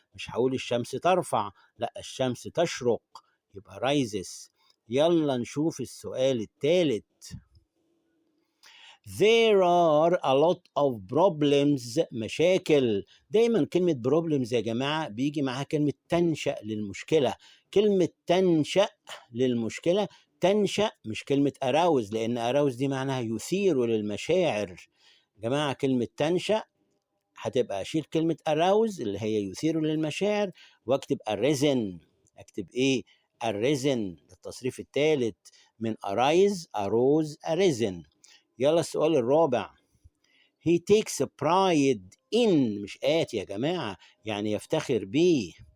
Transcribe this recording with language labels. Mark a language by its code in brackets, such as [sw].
[ar] مش هقول الشمس ترفع، لا الشمس تشرق، يبقى rises. يلا نشوف السؤال الثالث. [en] There are a lot of problems. [ar] مشاكل. دايما كلمة problems يا جماعة بيجي معاها كلمة تنشأ للمشكلة. كلمة تنشأ للمشكلة، تنشأ مش كلمة arouse، لأن arouse دي معناها يثير للمشاعر. جماعة كلمة تنشأ هتبقى أشيل كلمة arouse اللي هي يثير للمشاعر واكتب arisen. اكتب ايه؟ arisen. التصريف الثالث من arise، arose، arisen. يلا السؤال الرابع. [en] he takes pride in، [ar] مش آت يا جماعة، يعني يفتخر بيه.